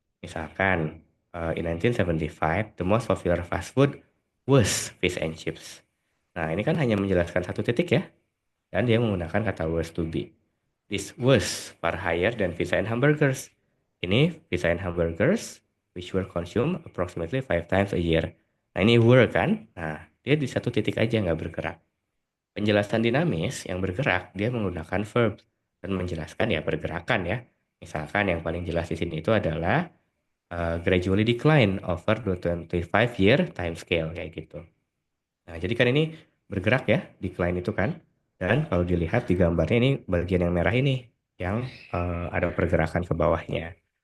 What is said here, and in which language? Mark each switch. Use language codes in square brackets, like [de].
[id] Misalkan, [en] in 1975, the most popular fast food was fish and chips. [id] Nah, ini kan hanya menjelaskan satu titik ya, dan dia menggunakan kata was to be. [en] This was far higher than pizza and hamburgers. [id] Ini [en] pizza and hamburgers, which were consumed approximately 5 times a year. [id] Nah, ini were kan? Nah, dia di satu titik aja nggak bergerak. Penjelasan dinamis yang bergerak, dia menggunakan verb dan menjelaskan ya pergerakan ya. Misalkan yang paling jelas di sini itu adalah [en] gradually decline over the 25-year time scale [id] kayak gitu. Nah, jadi kan ini bergerak ya, decline itu kan. Dan kalau dilihat di gambarnya ini bagian yang merah ini yang ada pergerakan ke bawahnya.